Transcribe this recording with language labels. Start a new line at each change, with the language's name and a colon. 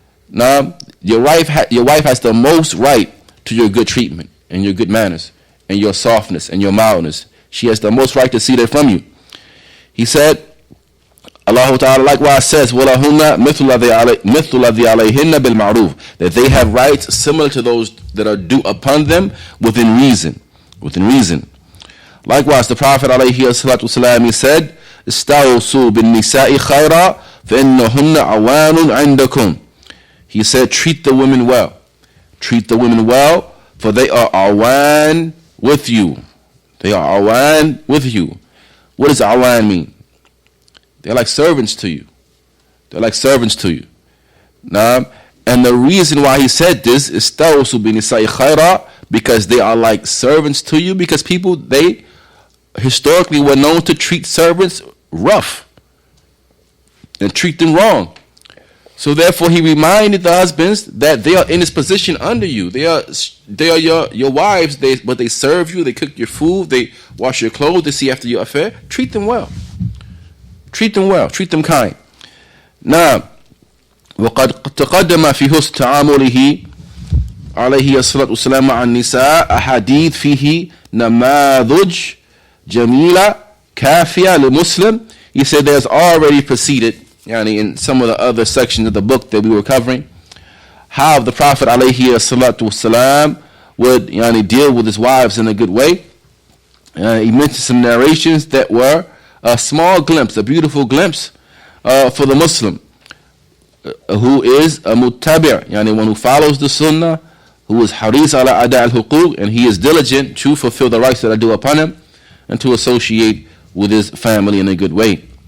English: Your wife has the most right to your good treatment and your good manners and your softness and your mildness. She has the most right to see that from you. He said, Allah Ta'ala likewise says,
Arabic: وَلَهُنَّ مِثْلُ الَّذِي عَلَيْهِنَّ بِالْمَعْرُوفِ,
English: that they have rights similar to those that are due upon them within reason. Within reason. Likewise, the Prophet ﷺ, he said,
Arabic: اسْتَوْصُوا بِالنِّسَاءِ خَيْرًا فَإِنَّهُنَّ عَوَانٌ عِنْدَكُمْ.
English: He said, treat the women well. Treat the women well, for they are awan with you. They are awan with you. What does awan mean? They're like servants to you. They're like servants to you. And the reason why he said this is
Arabic: istawsu binisai khaira,
English: because they are like servants to you, because people, they historically were known to treat servants rough and treat them wrong. So therefore, he reminded the husbands that they are in this position under you. They are your wives, but they serve you, they cook your food, they wash your clothes, they see after your affair. Treat them well. Treat them well. Treat them kind.
Arabic: Now, وقد تقدم في حسن تعامله عليه الصلاة والسلام مع النساء أحاديث فيه نماذج جميلة كافية لمسلم.
English: He said there's already preceded, in some of the other sections of the book that we were covering, how the Prophet alayhi salatu wasalam would deal with his wives in a good way. He mentioned some narrations that were a small glimpse, a beautiful glimpse for the Muslim who is a muttabi', one who follows the sunnah, who is
Arabic: haris ala ada al-huquq,
English: and he is diligent to fulfill the rights that are due upon him and to associate with his family in a good way.